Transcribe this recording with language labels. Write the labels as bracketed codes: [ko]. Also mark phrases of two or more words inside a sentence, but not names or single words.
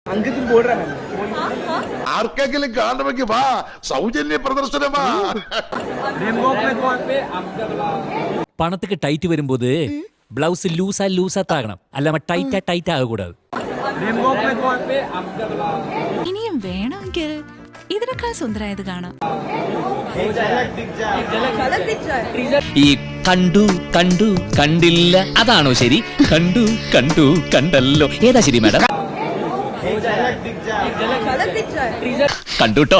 [hi] अंकित बोल रहा है [ml] ആർക്കെങ്കിലും കാണണമെങ്കിൽ വാ, സൗജന്യ പ്രദർശനമാ. [ta] പണத்துக்கு டைட் வரும்போது பிளவுஸ் லூசா தாகணும், அல்லாம டைட்டா ஆகக்கூடாது. [ml] ഇനിയും വേണമെങ്കിൽ ഇതിനേക്കാൾ സുന്ദരായത് കാണാം. ഈ കണ്ടു കണ്ടില്ല അതാണോ ശരി? കണ്ടു കണ്ടല്ലോ, ഏതാ ശരി മാഡം? കണ്ടുട്ടോ.